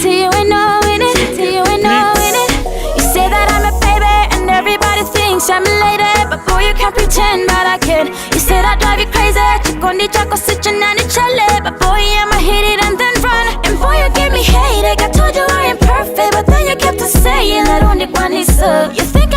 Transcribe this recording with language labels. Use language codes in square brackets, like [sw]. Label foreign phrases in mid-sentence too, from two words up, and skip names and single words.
[en] Till you ain't knowing it, till you ain't knowing it. You say that I'm a baby and everybody thinks I'm elated. But boy, you can't pretend, but I can. You say that drive you crazy, [ny] chikondi chako sichinani chale. [en] But boy, I'ma hit it and then run. And boy, you give me hate, I told you I ain't perfect. But then you kept on saying that only one is up. You